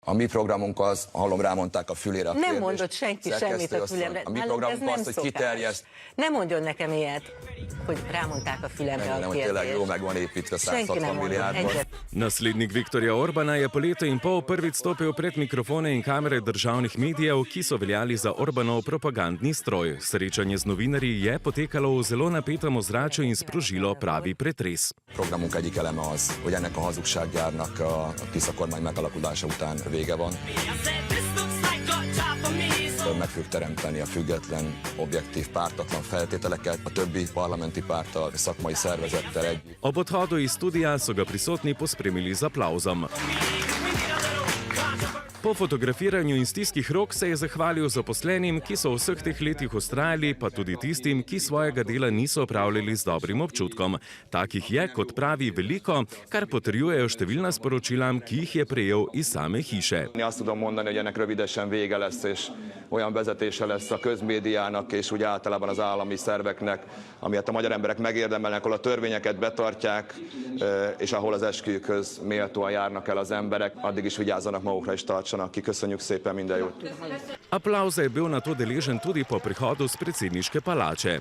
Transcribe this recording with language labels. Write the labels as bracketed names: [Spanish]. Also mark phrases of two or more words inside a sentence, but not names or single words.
[Hungarian] A mi programunk az, hallom, rámondták a fülére a kérdést. Nem mondott senki semmit a fülemre. A mi programunk az, hogy kiterjeszt. Nem mondjon nekem ilyet, hogy rámondták a fülemre a kérdést. Tényleg jó meg van építve 160 miliárdban. [Slovenian] Naslednik Viktorja Orbana je po letu in pol prvič stopil pred mikrofone in kamere državnih medijev, ki so veljali za Orbanov propagandni stroj. Srečanje z novinarji je potekalo v zelo napetem ozračju in sprožilo pravi pretres. [Hungarian] Programunk egyik eleme az, hogy ennek a hazugsággyárnak a Tisza kormány megalakulása után vége van. Meg fogjuk teremteni a független, objektív, pártatlan feltételeket a többi parlamenti párttal, szakmai szervezettel együtt. [Slovenian] Ob odhodu iz studia so ga prisotni pospremili z aplavzom. Po fotografiranju in stiskih rok se je zahvalil zaposlenim, ki so v vseh teh letih vztrajali, pa tudi tistim, ki svojega dela niso opravljali z dobrim občutkom. Takih je, kot pravi, veliko, kar potrjujejo številna sporočila, ki jih je prejel iz same hiše. [Hungarian] Azt tudom mondani, hogy ennek rövidesen vége lesz, és olyan vezetése lesz a közmédiának, és úgy általában az állami szerveknek, amilyet a magyar emberek megérdemelnek, ahol a törvényeket betartják, és ahol az esküjükhöz méltóan járnak el az emberek, addig is vigyázzanak magukra és tartsanak ki. Köszönjük szépen, minden jót! [Slovenian] Aplavza je bil nato deležen tudi po prihodu z predsedniške palače.